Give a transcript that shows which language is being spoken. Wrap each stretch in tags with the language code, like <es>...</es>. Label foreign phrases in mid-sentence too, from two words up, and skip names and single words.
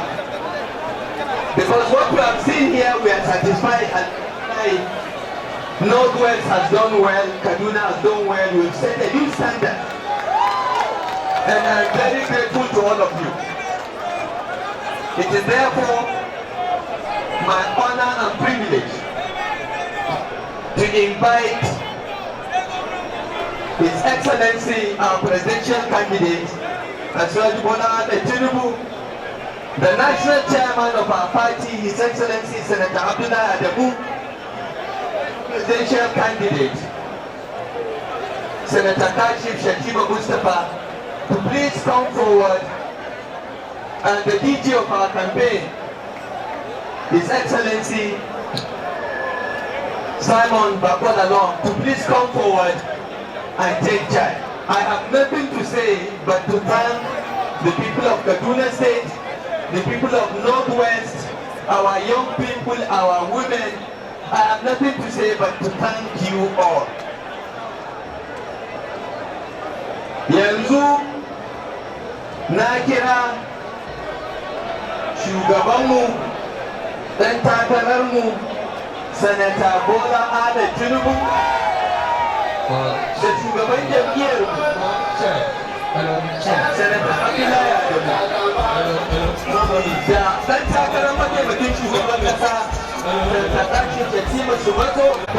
<en>Because what we have seen here, we are satisfied and Northwest has done well, Kaduna has done well, we've set a new standard. And I'm very grateful to all of you. It is therefore my honor and privilege to invite His Excellency, our presidential candidate, Asiwaju Bola Ahmed Tinubu, the national chairman of our party, His Excellency Senator Abdullahi Adamu, presidential candidate, Senator Kashif Shatima Mustafa, to please come forward, and the DG of our campaign, His Excellency Simon Bakolalong, to please come forward and take charge. I have nothing to say but to thank the people of Kaduna State, the people of Northwest, our young people, our women. I have nothing to say but to thank you all.</en> <ha>Yanzu na kira shugabanmu, ɗan takararmu, Sanata Bola Ahmed Tinubu, da shugaban jam'iyyar Sanata Abdullahi Adamu, da ɗan takarar mataimakin shugaban ƙasa Sanata Kashif Shatima Mustafa.</ha>